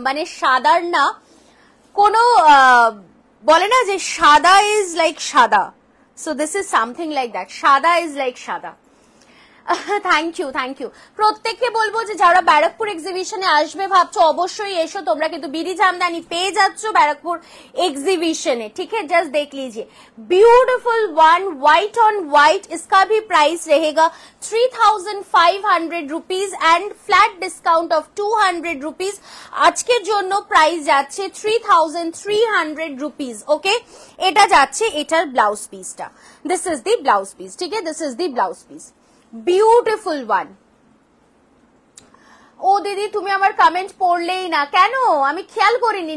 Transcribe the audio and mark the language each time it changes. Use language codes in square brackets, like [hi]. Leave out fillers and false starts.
[bn] মানে সাদার না কোনো বলে না যে সাদা ইজ লাইক সাদা, [en] so this is something like that, [bn] সাদা ইজ লাইক সাদা। Thank you thank you. প্রত্যেককে বলবো যে যারা ব্যারাকপুর এক্সিবিশনে আসবে ভাবছো অবশ্যই এসো, তোমরা কিন্তু বিডি জামদানি পেয়ে যাচ্ছ ব্যারাকপুর [hi] एग्जीबिशन है, ठीक है। जस्ट देख लीजिए beautiful one white on white, इसका भी प्राइस रहेगा 3500 rupees and flat discount of 200 rupees. [bn] আজকের জন্য প্রাইস যাচ্ছে 3300 रुपीज। ওকে, এটা যাচ্ছে এটার ব্লাউজ পিসটা। [en] This is the blouse piece, ঠিক है, this is the blouse piece. Beautiful one. [bn] ও দিদি তুমি আমার কমেন্ট পড়লেই না কেন? আমি খেয়াল করিনি।